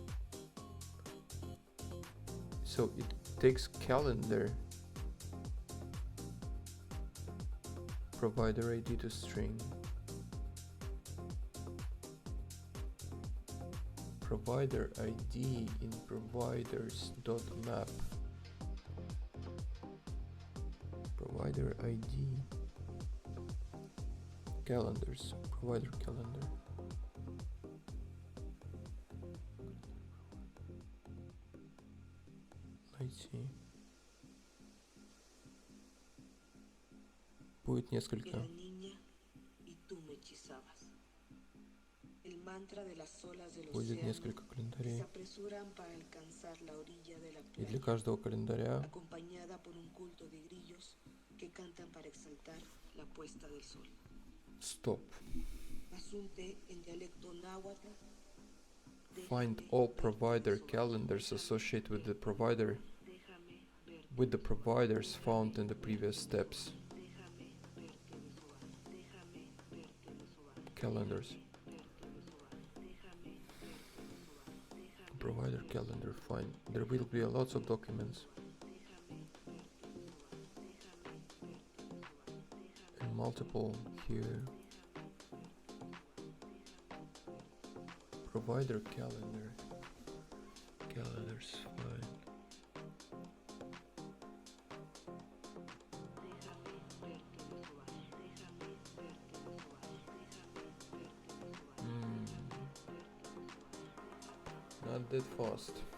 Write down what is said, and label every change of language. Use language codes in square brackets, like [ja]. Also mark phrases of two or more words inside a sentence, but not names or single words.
[en] So it takes calendar, provider ID to string, provider ID in providers.map, provider ID, calendars, provider calendar. [ru] Найти. Будет несколько. [es] Era niña y tú me hechizabas. El mantra de las olas del [ru] Будет [es] océano [ru] несколько [es] que se [ru] календарей. [es] apresuran para alcanzar la orilla de la [ru] И для [es] playa, [ru] каждого календаря [es] acompañada por un culto de grillos que cantan para exaltar la puesta del sol. Stop. Asunte en dialecto náhuatl. [en] Find all provider calendars associated with the provider [es] Déjame verte [en] with the providers found in the previous steps. [es] Déjame verte desovar. Déjame verte desovar. Calendars. Verte desovar. Déjame verte desovar. Déjame [en] Provider calendar. Fine. There will be lots of documents and multiple here. Provider calendar. Calendars. Fine. Not that fast.